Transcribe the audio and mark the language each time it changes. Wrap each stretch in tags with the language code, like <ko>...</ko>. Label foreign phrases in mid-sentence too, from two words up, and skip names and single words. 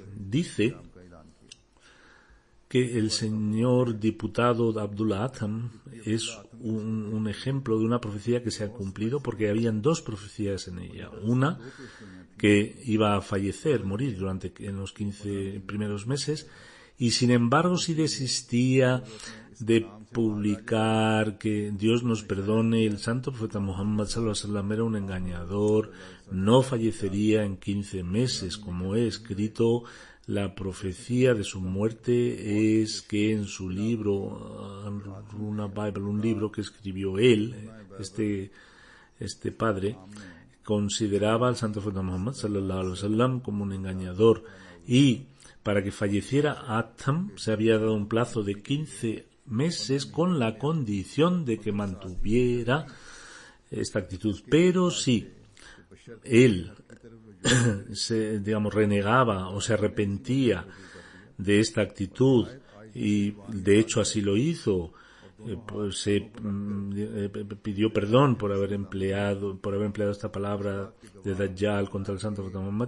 <es>Dice que el señor diputado Abdullah Atham es un ejemplo de una profecía que se ha cumplido, porque habían dos profecías en ella. Una que iba a fallecer, morir en los 15 primeros meses, y sin embargo si desistía de publicar, que Dios nos perdone, el santo profeta Muhammad</es> <ar>صلى الله عليه وسلم</ar> <es>era un engañador, no fallecería en 15 meses, como he escrito. La profecía de su muerte es que en su libro, una Bible, un libro que escribió él, este padre, consideraba al santo profeta Muhammad</es> <ar>صلى الله عليه وسلم</ar> <es>como un engañador, y para que falleciera Atham se había dado un plazo de 15 meses con la condición de que mantuviera esta actitud. Pero si él renegaba o se arrepentía de esta actitud, y de hecho así lo hizo, pues se pidió perdón por haber empleado esta palabra de Dajjal contra el santo profeta Muhammad.</es>